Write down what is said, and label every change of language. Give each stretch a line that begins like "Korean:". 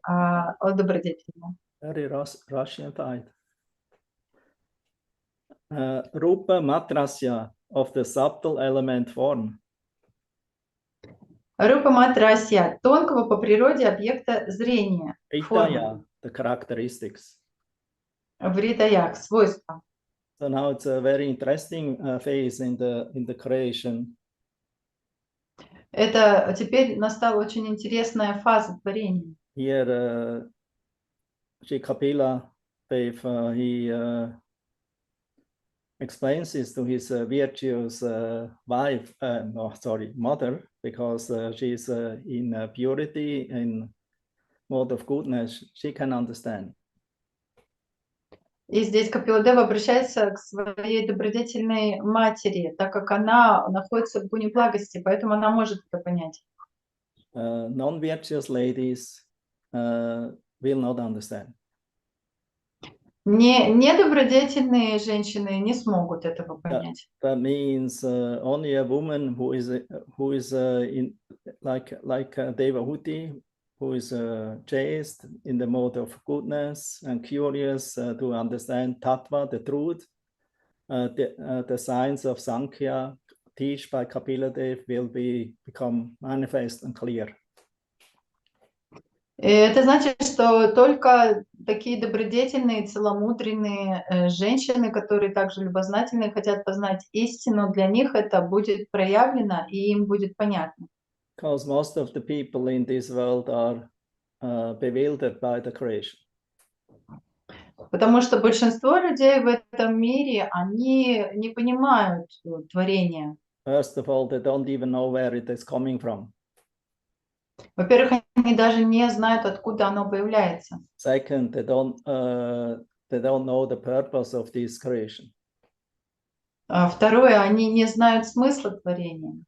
Russian: О, добродетельная.
English: Very Russian-fied. Rupa matrasya, of the subtle element form.
Russian: Рупа матрасья, тонкого по природе объекта зрения, формы,
English: Vidya, the characteristics.
Russian: вритаях, свойства.
English: So now it's a very interesting phase in the creation.
Russian: Это теперь настала очень интересная фаза творения.
English: Here, Sri Kapila Dev, he explains this to his virtuous wife, mother, because she's in purity, in mode of goodness, she can understand.
Russian: И здесь Капиладева обращается к своей добродетельной матери, так как она находится в гуне благости, поэтому она может это понять.
English: Non-virtuous ladies will not understand.
Russian: Недобродетельные женщины не смогут этого понять.
English: That means only a woman who is in like Devahuti, who is chaste, in the mode of goodness and curious to understand tattva, the truth, the science of Sankhya, teach by Kapila Dev, will become manifest and clear.
Russian: И это значит, что только такие добродетельные, целомудренные женщины, которые также любознательные, хотят познать истину, для них это будет проявлено и им будет понятно.
English: Because most of the people in this world are bewildered by the creation.
Russian: Потому что большинство людей в этом мире, они не понимают творения.
English: First of all, they don't even know where it is coming from.
Russian: Во-первых, они даже не знают, откуда оно появляется.
English: Second, they don't know the purpose of this creation.
Russian: Второе, они не знают смысла творения.